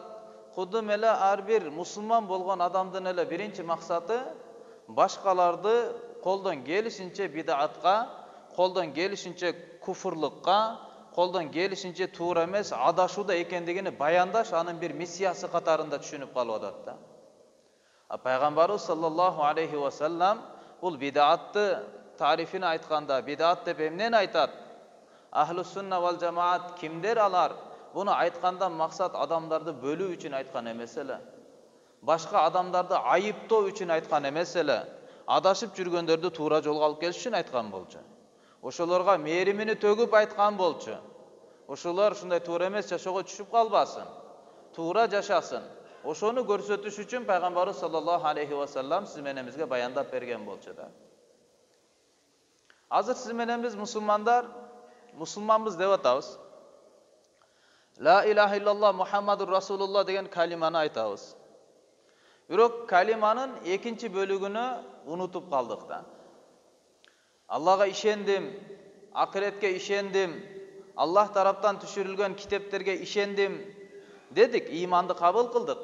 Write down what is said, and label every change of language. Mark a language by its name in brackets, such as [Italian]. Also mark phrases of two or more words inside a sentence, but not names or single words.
[Kyrgyz] Кудум эле ар бир мусулман болгон адамдын эле биринчи максаты башкаларды колдон келишинче бид'атка, колдон келишинче куфурлукка, колдон келишинче туура эмес адашууда экендигини баяндаш анын бир миссиясы катарында түшүнүп калып атат да. Пайгамбарыбыз [Arabic] صلى الله عليه وسلم [Kyrgyz] бул бид'атты тарифини айтканда, бид'ат деп эмнени айтат? [Arabic] أهل السنة والجماعة [Kyrgyz] кимдер алар? Буну айтканда максат адамдарды бөлүү үчүн айткан эмес эле. Башка адамдарды айыптоо үчүн айткан эмес эле. Адашып жүргөндөрдү туура жолго алып келиш үчүн айткан болчу. Ошолорго мээримини төгүп айткан болчу. Ошолор ушундай туура эмес жашоого түшүп калбасын, туура жашасын. Ошону көрсөтүш үчүн Пайгамбарыбыз [Arabic] صلى الله عليه وسلم [Kyrgyz] сиз менен бизге баяндап берген болчу да. Азыр сиз менен биз мусулманбыз деп атабыз. [Arabic] لا إله إلا الله محمد رسول الله [Kyrgyz] деген калиманы айтабыз. Бирок калиманын экинчи бөлүгүнү унутуп калдык да. Аллага ишендим, акыретке ишендим, Аллах тараптан түшүрүлгөн китептерге ишендим дедик, иманды кабыл кылдык.